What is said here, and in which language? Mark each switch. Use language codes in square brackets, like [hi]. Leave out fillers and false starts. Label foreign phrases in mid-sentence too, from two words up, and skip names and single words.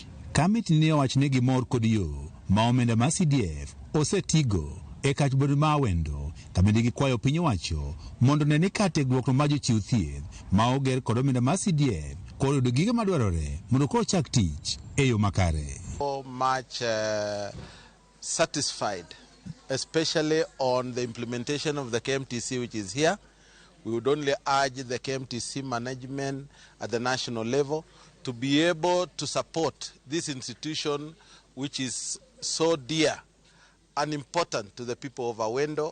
[luo] Kamiti ne owachne gimor kod yo ma omenda mar CDF osetigo e kach bando ma wendo kabende gikwayo piny owacho mondo ne ni kar tiegruok mar jochiw thieth ma oger kod omenda mar CDF kod yudo gige madwarore mondo koro chak tich e yo makare. [en] So much satisfied, especially on the implementation of the KMTC which is here. We would only urge the KMTC management at the national level to be able to support this institution which is so dear and important to the people of Awendo.